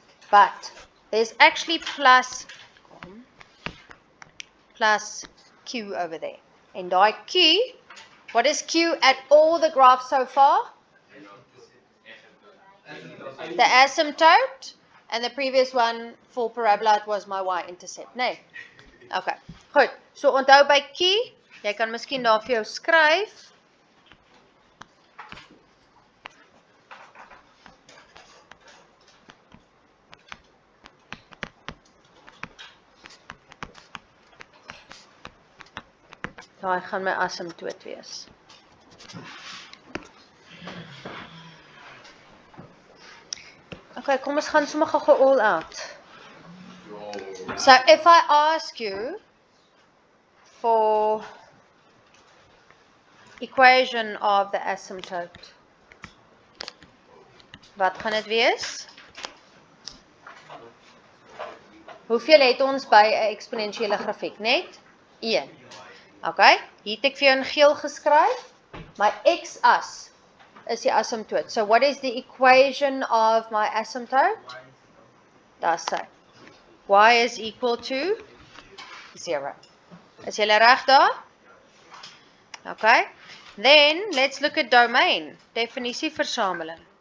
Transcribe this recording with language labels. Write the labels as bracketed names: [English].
[English] But there's actually plus Q over there. And die Q, what is Q at all the graphs so far? The asymptote. And the previous one for parabola, it was my y-intercept. [Afrikaans] Nee. Okay, goed. So onthou by Q, jy kan miskien daar vir jou skryf. Daai gaan my asymptoot wees. [English] Okay, [Afrikaans] kom ons gaan sommer gou [English] all out. So if I ask you for equation of the asymptote, [Afrikaans] wat gaan dit wees? Hoeveel het ons by 'n eksponensiële grafiek? Net 1. Okay, hier het ek vir jou in geel geskryf. My x-as is die asymptoot. [English] So what is the equation of my asymptote? [Afrikaans] Daar sê. [English] Y is equal to 0. [Afrikaans] Is julle reg daar? Okay. [English] Then let's look at domain. Definisieversameling.